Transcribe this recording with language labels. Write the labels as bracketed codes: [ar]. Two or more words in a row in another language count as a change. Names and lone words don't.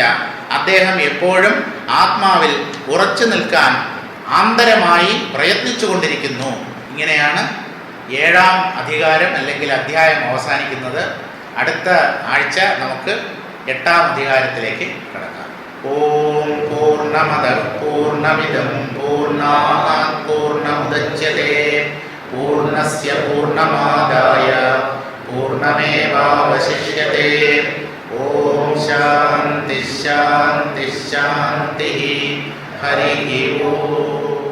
[ml] അദ്ദേഹം എപ്പോഴും ആത്മാവിൽ ഉറച്ചു നിൽക്കാൻ ആന്തരമായി പ്രയത്നിച്ചു കൊണ്ടിരിക്കുന്നു. ഇങ്ങനെയാണ് 7-ാം അധികാരം അല്ലെങ്കിൽ അധ്യായം അവസാനിക്കുന്നത്. അടുത്ത ആഴ്ച നമുക്ക് 8-ാം അധികാരത്തിലേക്ക് കടക്കാം. [sa] ഓം പൂർണ്ണമദഃ പൂർണ്ണമിദം പൂർണ്ണാത് പൂർണ്ണമുദച്യതേ പൂർണ്ണസ്യ പൂർണ്ണമാദായ പൂർണ്ണമേവാവശിഷ്യതേ. ഓം ശാന്തി ശാന്തി ശാന്തി. ഹരി ഓം.